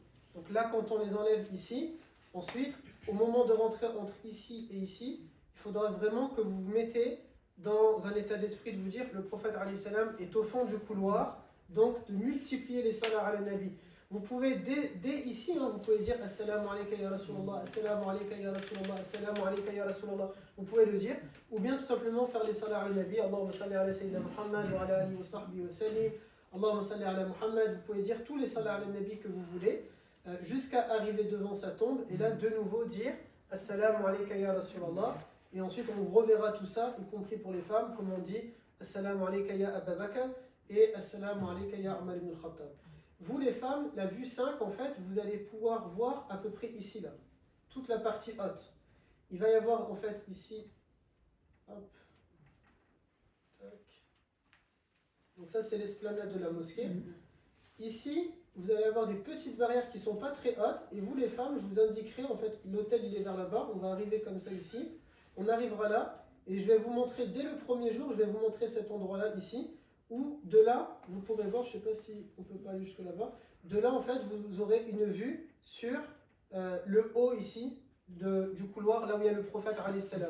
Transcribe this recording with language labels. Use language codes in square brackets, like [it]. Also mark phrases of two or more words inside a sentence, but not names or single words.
[fr] Donc là, quand on les enlève ici, ensuite, au moment de rentrer entre ici et ici, il faudra vraiment que vous vous mettez dans un état d'esprit de vous dire le prophète [ar] عليه السلام [fr] est au fond du couloir, donc de multiplier les salats à la nabi. Vous pouvez, dès ici, hein, vous pouvez dire [ar] السلام عليك يا رسول الله, السلام عليك يا رسول الله, السلام عليك يا رسول الله. [fr] Vous pouvez le dire. Ou bien tout simplement faire les salats [ar] على النبي, اللهم صل على سيدنا محمد وعلى آله وصحبه وسلم. اللهم صل على محمد. [fr] Vous pouvez dire tous les salats [ar] على النبي [fr] que vous voulez, jusqu'à arriver devant sa tombe. Et là, de nouveau, dire [ar] السلام عليك يا رسول الله. [fr] Et ensuite, on reverra tout ça, y compris pour les femmes, comme on dit [ar] السلام عليك يا أبا بكر [fr] et [ar] السلام عليك يا عمر بن الخطاب. [fr] Vous les femmes, la vue 5, en fait, vous allez pouvoir voir à peu près ici, là, toute la partie haute. Il va y avoir, en fait, ici, hop, tac. Donc ça, c'est l'esplanade de la mosquée. Ici, vous allez avoir des petites barrières qui ne sont pas très hautes, et vous les femmes, je vous indiquerai, en fait, l'hôtel, il est vers là-bas, on va arriver comme ça ici, on arrivera là, et je vais vous montrer, dès le premier jour, je vais vous montrer cet endroit-là, ici, où de là, vous pourrez voir, je ne sais pas si on peut pas aller jusque là-bas, de là en fait vous aurez une vue sur le haut ici du couloir, là où il y a le prophète [ar] عليه السلام.